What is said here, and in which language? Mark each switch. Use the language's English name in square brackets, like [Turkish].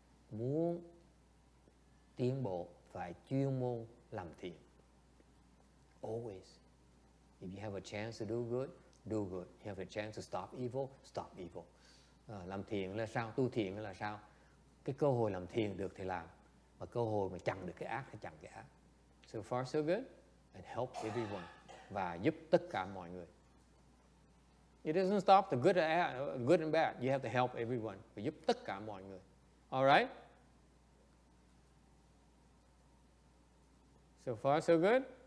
[Vietnamese] Muốn tiến bộ phải chuyên môn làm thiện. [English] Always. If you have a chance to do good, do good. You have a chance to stop evil, stop evil. [Vietnamese] Làm thiện là sao? Tu thiện là sao? Cái cơ hội làm thiện được thì làm, mà cơ hội mà chặn được cái ác thì chặn cái ác. [English] So far so good, and help everyone. [Vietnamese] Và giúp tất cả mọi người. [English] It doesn't stop the good and bad. You have to help everyone. [Vietnamese] Phải giúp tất cả mọi người. [English] All right? So far, so good?